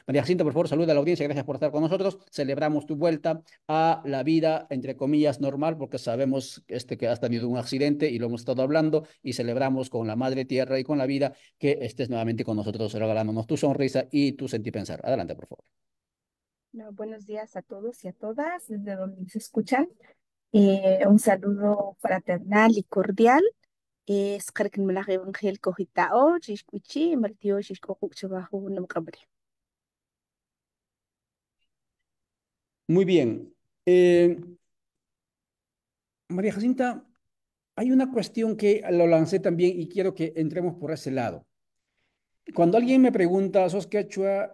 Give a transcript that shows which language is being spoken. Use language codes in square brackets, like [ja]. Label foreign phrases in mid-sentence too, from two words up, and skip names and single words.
[es] María Jacinta, por favor, saluda a la audiencia. Gracias por estar con nosotros. Celebramos tu vuelta a la vida, entre comillas, normal, porque sabemos que has tenido un accidente y lo hemos estado hablando y celebramos con la Madre Tierra y con la vida que estés nuevamente con nosotros regalándonos tu sonrisa y tu sentir pensar. Adelante, por favor. No, buenos días a todos y a todas, desde donde se escuchan. Un saludo fraternal y cordial. Sqarkin Melaje Evangel Cojitao, Chishkuichi, Martio, Shishkoku, Chabajo, Namcabre. Muy bien. Eh, María Jacinta, hay una cuestión que lo lancé también y quiero que entremos por ese lado. Cuando alguien me pregunta, ¿sos quechua?